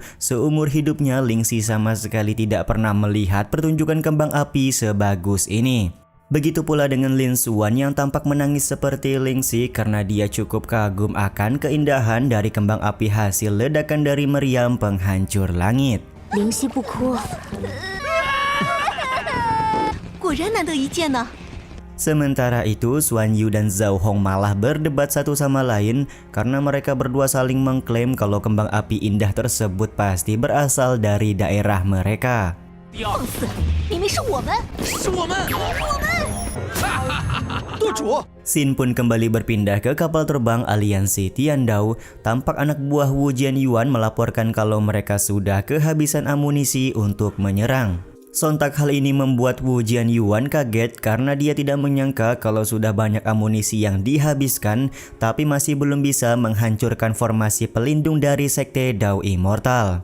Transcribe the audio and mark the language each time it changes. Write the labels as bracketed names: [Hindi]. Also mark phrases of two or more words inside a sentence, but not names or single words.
[Indonesian] Seumur hidupnya Lingxi sama sekali tidak pernah melihat pertunjukan kembang api sebagus ini. Begitu pula dengan Lin Xuan yang tampak menangis seperti Lingxi karena dia cukup kagum akan keindahan dari kembang api hasil ledakan dari meriam penghancur langit. [Chinese] 灵犀不哭，果然难得一见呢。 [Indonesian] Sementara itu, Xuan Yu dan Zhao Hong malah berdebat satu sama lain karena mereka berdua saling mengklaim kalau kembang api indah tersebut pasti berasal dari daerah mereka. [Chinese] 第二，放肆！明明是我们，是我们。舵主， [Indonesian] Xin pun kembali berpindah ke kapal terbang aliansi Tiandao. Tampak anak buah Wu Jianyuan melaporkan kalau mereka sudah kehabisan amunisi untuk menyerang. Sontak hal ini membuat Wu Jianyuan kaget karena dia tidak menyangka kalau sudah banyak amunisi yang dihabiskan tapi masih belum bisa menghancurkan formasi pelindung dari sekte Dao Immortal.